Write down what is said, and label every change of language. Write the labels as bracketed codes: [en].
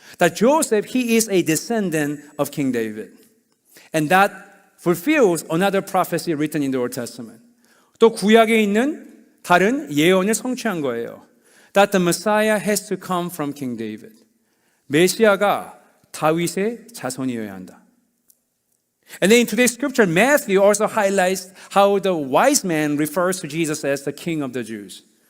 [en] That Joseph, he is a descendant of King David. And that fulfills another prophecy written in the Old Testament. [ko] 또 구약에 있는 다른 예언을 성취한 거예요. [en] That the Messiah has to come from King David. [ko] 메시아가 다윗의 자손이어야 한다. [en] And then in today's scripture, Matthew also highlights how the wise man refers to Jesus as the King of the Jews.